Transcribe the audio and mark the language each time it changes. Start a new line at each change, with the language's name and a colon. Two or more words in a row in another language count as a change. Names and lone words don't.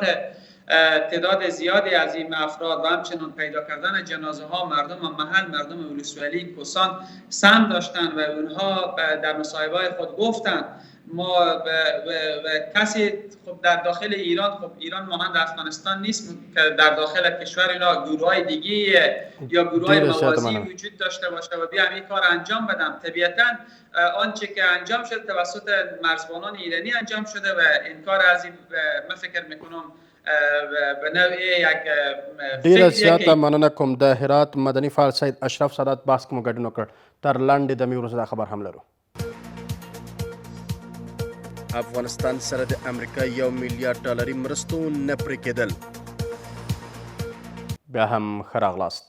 Persian: تعداد زیادی از این افراد و همچنان پیدا کردن جنازه ها مردم محل، مردم ولسوالی کوسان سهم داشتن و اونها در مصاحبه خود گفتن ما کسی خب در داخل ایران، خب ایران مانند افغانستان نیست که در داخل کشور اینا گروهای دیگه یا گروهای موازی وجود داشته باشه و بیان این کار انجام بدن. طبیعتا آنچه که انجام شده توسط مرزبانان ایرانی انجام شده و انکار از این من فکر میکنم به نوعی یک
Pashto: ډیره زیاته مننه کوم. د هرات مدني فعال سید اشرف سادات بحث کې مو ګډون وکړ. تر لنډې دمې وروسته دا خبر هم لرو. افغانستان سره د امریکا $1 میلیارډ مرستو نه پرې کېدل. بیا هم ښه راغلاست.